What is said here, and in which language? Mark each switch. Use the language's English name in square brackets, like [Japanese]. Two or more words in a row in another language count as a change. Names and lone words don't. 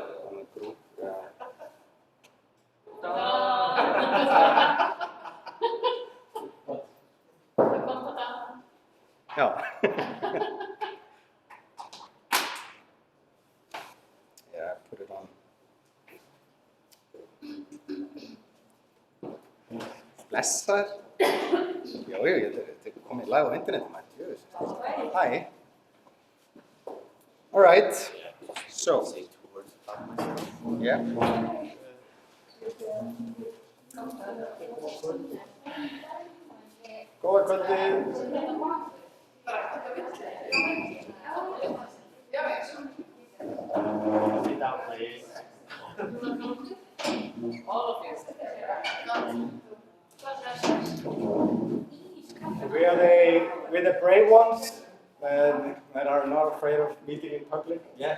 [English] On the group, yeah. No. Yeah, put it on. [Icelandic] Blessar. Jú, þetta komið live á internetum. [English] Hi. All right. So. Yeah. [Icelandic] Góða kvöldið. [English] Sit down, please. All of you. We're the brave ones that are not afraid of meeting in public yet.